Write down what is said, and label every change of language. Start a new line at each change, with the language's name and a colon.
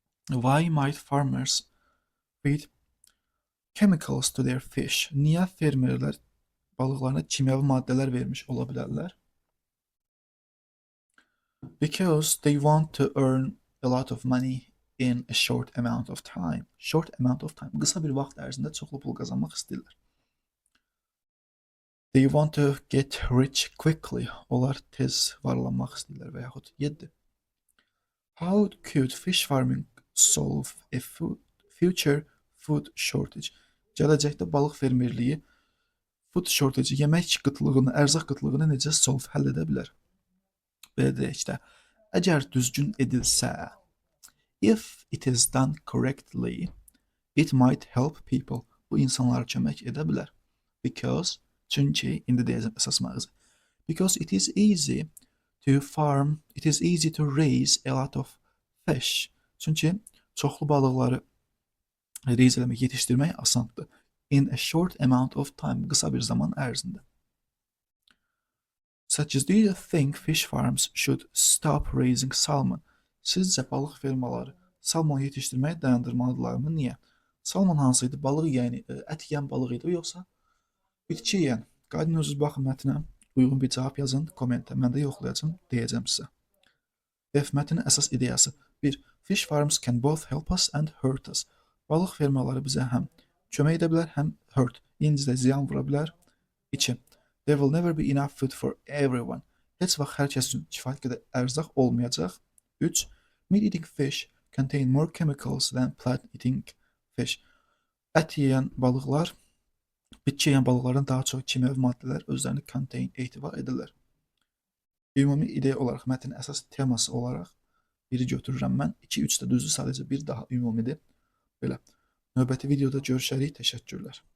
English: Why might farmers feed chemicals to their fish?
Azerbaijani: Niyə fermerlər balıqlarına kimyəvi maddələr vermiş ola bilərlər?
English: Because they want to earn a lot of money in a short amount of time. Short amount of time.
Azerbaijani: Qısa bir vaxt ərzində çoxlu pul qazanmaq istəyirlər.
English: They want to get rich quickly.
Azerbaijani: Onlar tez varlanmaq istəyirlər və yaxud 7.
English: How could fish farming solve a future food shortage?
Azerbaijani: Gələcəkdə balıq fermerliyi
English: food shortage,
Azerbaijani: yemək qıtlığını, ərzaq qıtlığını necə həll edə bilər? Belə deyək də, əgər düzgün edilsə,
English: if it is done correctly, it might help people.
Azerbaijani: Bu insanlara kömək edə bilər. Because, çünki, indi deyəcəm əsas məqzə.
English: Because it is easy to farm, it is easy to raise a lot of fish.
Azerbaijani: Çünki çoxlu balıqları raise eləmək, yetişdirmək asandır.
English: In a short amount of time,
Azerbaijani: qısa bir zaman ərzində.
English: Such as, do you think fish farms should stop raising salmon?
Azerbaijani: Sizcə balıq fermaları salmon yetişdirməyi dayandırmalıdırlarmı? Niyə? Salmon hansıydı? Balıq yəni ət yeyən balıq idi yoxsa bitki yeyən? Qaydın özünüz baxın mətnə, uyğun bir cavab yazın, kommentə. Mən də yoxlayacağım, deyəcəm sizə. F. Mətnin əsas ideyası. 1.
English: Fish farms can both help us and hurt us.
Azerbaijani: Balıq fermaları bizə həm kömək edə bilər, həm hurt, incidə ziyan vura bilər. 2.
English: There will never be enough food for everyone.
Azerbaijani: Heç vaxt hər kəs üçün kifayət qədər ərzaq olmayacaq. 3.
English: Meat-eating fish contain more chemicals than plant-eating fish.
Azerbaijani: Ət yeyən balıqlar bitki yeyən balıqlardan daha çox kimyəvi maddələr özlərini contain ehtiva edirlər. Ümumi ideya olaraq mətnin əsas teması olaraq biri götürürəm mən. 2-3 də düzdür, sadəcə bir daha ümumidir. Belə. Növbəti videoda görüşərik. Təşəkkürlər.